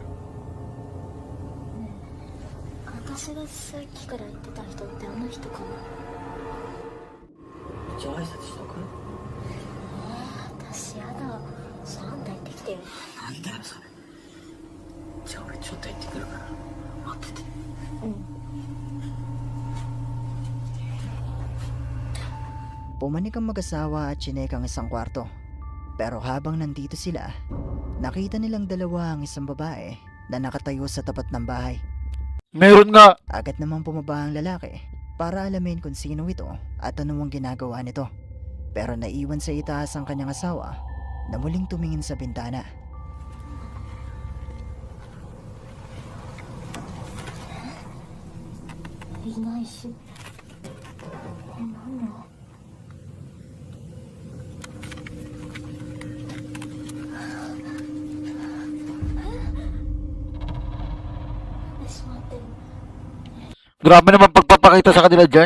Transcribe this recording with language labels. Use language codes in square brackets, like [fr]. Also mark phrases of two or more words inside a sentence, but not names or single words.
[ja] ねえ、私がさっきから言ってた人ってあの人かな。う。一応挨拶しとく？私やだ。さあんた行ってきてよ。なんだよそれ。じゃあ俺ちょっと行ってくるから待ってて。 [tl] Pumanik ang mag-asawa at chinek ang isang kwarto. Pero habang nandito sila, nakita nilang dalawa ang isang babae na nakatayo sa tapat ng bahay. Meron nga. Agad namang bumaba ang lalaki para alamin kung sino ito at ano ang ginagawa nito. Pero naiwan sa itaas ang kanyang asawa na muling tumingin sa bintana. [ja] I ないし。なんだ。座ってる。 [tl] Grabe naman pagpapakita sa kanila dyan.